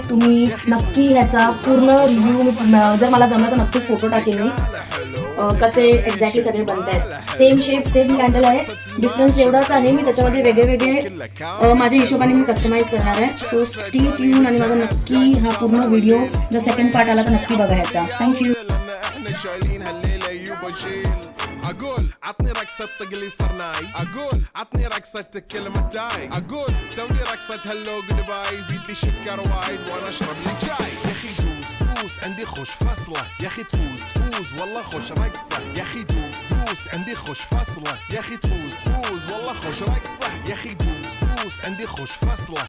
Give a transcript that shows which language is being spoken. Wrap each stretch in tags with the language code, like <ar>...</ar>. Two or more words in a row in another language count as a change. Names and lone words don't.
<mr>तुम्ही नक्की ह्याचा पूर्ण रिव्ह्यू जर मला जमलं तर नक्कीच फोटो टाकेन मी कसे एक्झॅक्टली सगळे बनत आहेत.</mr> <en>same shape same candle</en> <mr>आहे, डिफरन्स एवढाच आहे मी त्याच्यामध्ये वेगळे वेगळे माझ्या हिशोबाने मी कस्टमाइज करणार आहे.</mr> <en>so stay tuned</en> <mr>आणि माझा नक्की हा पूर्ण व्हिडिओ जर</mr> <en>second part</en> <mr>आला तर नक्की बघायचा. थँक्यू.</mr> <ar>اقول عطني رقصة تقلي صرناي اقول عطني رقصة كلمة تاي اقول سوي رقصة هلو قلباي زيد لي سكر وايد وانا اشرب لي جاي يا اخي دوس دوس عندي خوش فصلة يا اخي تفوز تفوز والله خوش رقصة يا اخي دوس دوس عندي خوش فصلة يا اخي تفوز تفوز والله خوش رقصة يا اخي دوس دوس عندي خوش فصلة</ar>